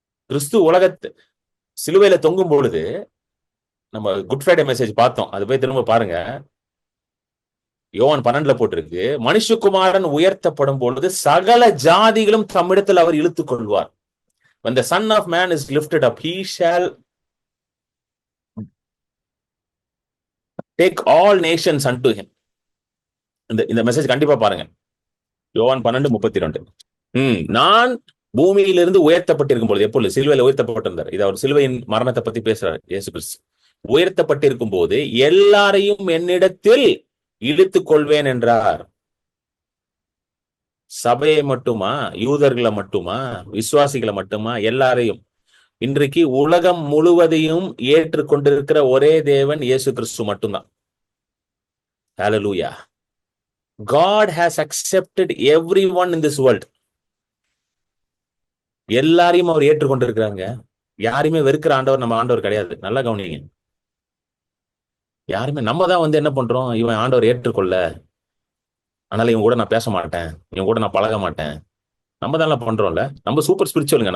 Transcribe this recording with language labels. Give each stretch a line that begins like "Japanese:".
Tamil: கிறிஸ்து உலகத்தை சிலுவையில தொங்கும் பொழுது நம்ம குட் ஃப்ரைடே மெசேஜ் பார்த்தோம், அது போய் திரும்ப பாருங்க. யோவான் 12 போட்டிருக்கு, மனுஷகுமாரன் உயர்த்தப்படும் பொழுது சகல ஜாதிகளும் தம்மிடத்தில் அவர் இழுத்துக் கொள்வார்.
English: when the son of man is lifted up, he shall take all nations unto him.
Tamil: இந்த மெசேஜ் கண்டிப்பா பாருங்க, யோவான் 12:32. நான் பூமியிலிருந்து உயர்த்தப்பட்டிருக்கும் பொழுது, எப்பொழுது? சிலுவையில உயர்த்தப்பட்டிருந்தார். இது அவர் சிலுவையின் மரணத்தை பத்தி பேசுறாரு. இயேசு கிறிஸ்து உயர்த்தப்பட்டிருக்கும் போது எல்லாரையும் என்னிடத்தில் இழுத்துக் கொள்வேன் என்றார். சபையை மட்டுமா, யூதர்களை மட்டுமா, விசுவாசிகளை மட்டுமா, எல்லாரையும். இன்றைக்கு உலகம் முழுவதையும் ஏற்றுக்கொண்டிருக்கிற ஒரே தேவன் இயேசு கிறிஸ்து மட்டும்தான். ஹalleluya.
English: God has accepted everyone in this world.
Tamil: எல்லாரையும் அவர் ஏற்றுக்கொண்டிருக்கிறாங்க. யாரையுமே வெறுக்கிற ஆண்டவர் நம்ம ஆண்டவர் கிடையாது. நல்லா கவனிங்க. யாருமே நம்ம தான் என்ன பண்றோம், இவன் ஆண்டவர் ஏற்றுக்கொள்ள, அதனால இவன் கூட நான் பேச மாட்டேன், இவன் கூட நான் பழக மாட்டேன். நம்ம தான் பண்றோம்ல. நம்ம சூப்பர் ஸ்பிரிச்சுவலுங்க.